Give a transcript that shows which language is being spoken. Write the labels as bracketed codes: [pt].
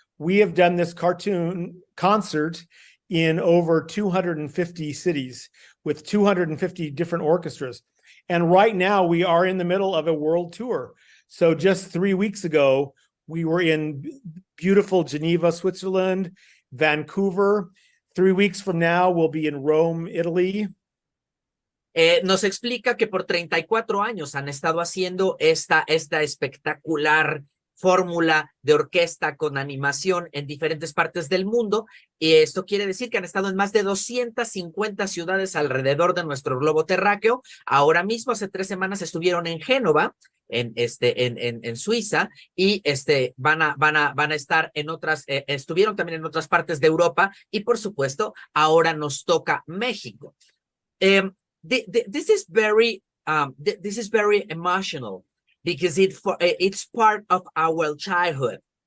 [en] We have done this cartoon concert in over 250 cities with 250 different orchestras. And right now we are in the middle of a world tour. So just 3 weeks ago, we were in beautiful Geneva, Switzerland, Vancouver. 3 weeks from now, we'll be in Rome, Italy. [es] Nos explica que por 34 años han estado haciendo esta espectacular fórmula de orquesta con animación en diferentes partes del mundo, y esto quiere decir que han estado en más de 250 ciudades alrededor de nuestro globo terráqueo. Ahora mismo, hace 3 semanas, estuvieron en Génova, en Suiza, y van a estar en otras, estuvieron también en otras partes de Europa, y por supuesto ahora nos toca México. [en] This is very emotional, because it's part of our childhood.